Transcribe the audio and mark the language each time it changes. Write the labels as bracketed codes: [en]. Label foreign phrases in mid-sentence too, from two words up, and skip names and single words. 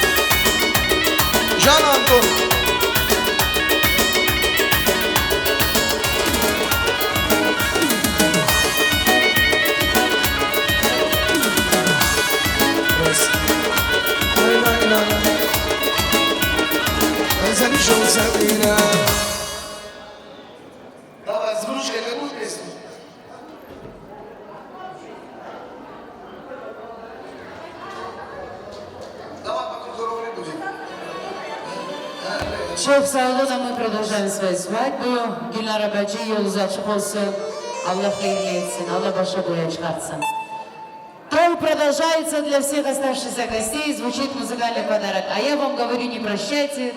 [gag] Can Anton. Ben seni çok seviyorum. [ru] Давай, с вручкой какую песню? Давай, потом здоровый будем. [gag] Çok sağ olun ama [ru] мы продолжаем свою свадьбу. [gag] Gülnara Bacı yolunuz açık olsun. Allah hayırlı etsin. Allah başa boya çıkartsın. [ru] Той продолжается для всех оставшихся гостей. Звучит музыкальный подарок. А я вам говорю, не прощайте.